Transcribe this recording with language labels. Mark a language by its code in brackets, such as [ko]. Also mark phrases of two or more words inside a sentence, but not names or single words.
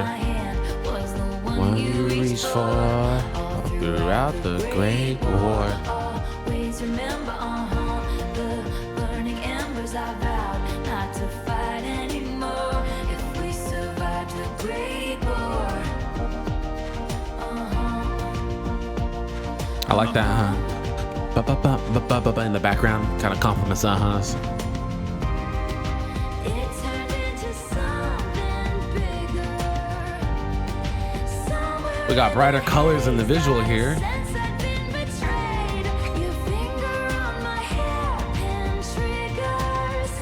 [en] One you reach for throughout the Great War. Always remember, the burning embers I vowed not to fight anymore. If we survive the Great War, I like that, huh? Ba-ba-ba-ba-ba-ba in the background, kind of compliments us. it turned into something bigger. Somewhere We got brighter colors in the visual here. since I've been betrayed, your finger on my hairpin trigger.